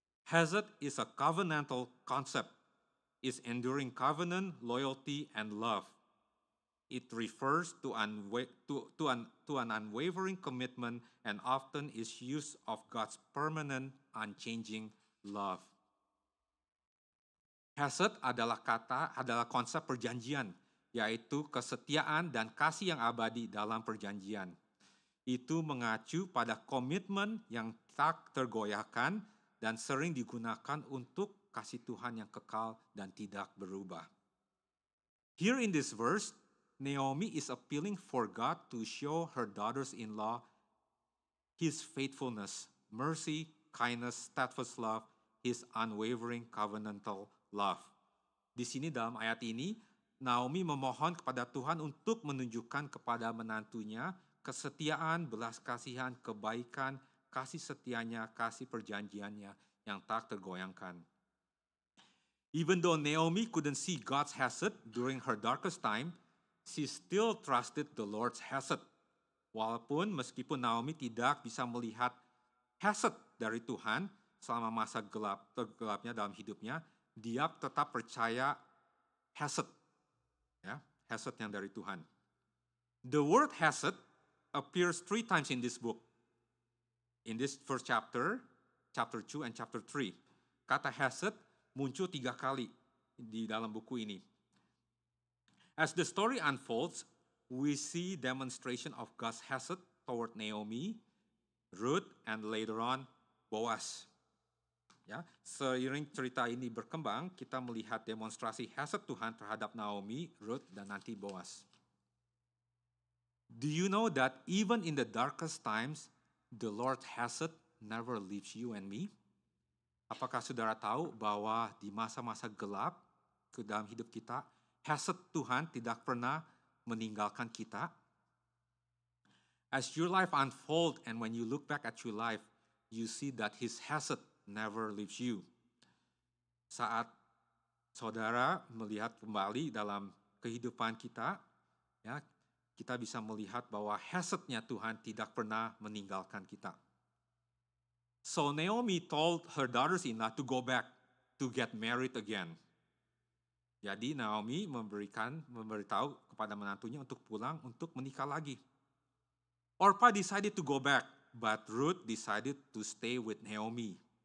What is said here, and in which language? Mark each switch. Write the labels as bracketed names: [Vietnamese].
[English] Hesed is a covenantal concept. It's enduring covenant, loyalty, and love. It refers to an unwavering commitment and often is used of God's permanent, unchanging love. [Indonesian] Hesed adalah konsep perjanjian, yaitu kesetiaan dan kasih yang abadi dalam perjanjian. Itu mengacu pada komitmen yang tak tergoyahkan dan sering digunakan untuk kasih Tuhan yang kekal dan tidak berubah. [English] Here in this verse, Naomi is appealing for God to show her daughters-in-law His faithfulness, mercy, kindness, steadfast love, His unwavering covenantal love. [Indonesian] Di sini dalam ayat ini, Naomi memohon kepada Tuhan untuk menunjukkan kepada menantunya kesetiaan, belas kasihan, kebaikan, kasih setianya, kasih perjanjiannya yang tak tergoyangkan. [English] Even though Naomi couldn't see God's hesed during her darkest time, she still trusted the Lord's hesed. [Indonesian] Walaupun meskipun Naomi tidak bisa melihat hesed dari Tuhan selama masa gelapnya dalam hidupnya, dia tetap percaya hesed, ya, hesed yang dari Tuhan. [English] The word hesed appears 3 times in this book. In this first chapter, chapter 2 and chapter 3. [Indonesian] Kata hesed muncul 3 kali di dalam buku ini. [English] As the story unfolds, we see demonstration of God's hesed toward Naomi, Ruth, and later on Boaz. [Indonesian] Ya, seiring cerita ini berkembang, kita melihat demonstrasi hesed Tuhan terhadap Naomi, Ruth, dan nanti Boaz. [English] Do you know that even in the darkest times, the Lord's hesed never leaves you and me? [Indonesian] Apakah saudara tahu bahwa di masa-masa gelap ke dalam hidup kita, hesed Tuhan tidak pernah meninggalkan kita? [English] As your life unfolds and when you look back at your life, you see that His hesed never leaves you. [Indonesian] Saat saudara melihat kembali dalam kehidupan kita, ya, kita bisa melihat bahwa hesed-Nya Tuhan tidak pernah meninggalkan kita. [English] So Naomi told her daughters-in-law to go back to get married again. [Indonesian] Jadi Naomi memberitahu kepada menantunya untuk pulang untuk menikah lagi. [English] Orpah decided to go back, but Ruth decided to stay with Naomi.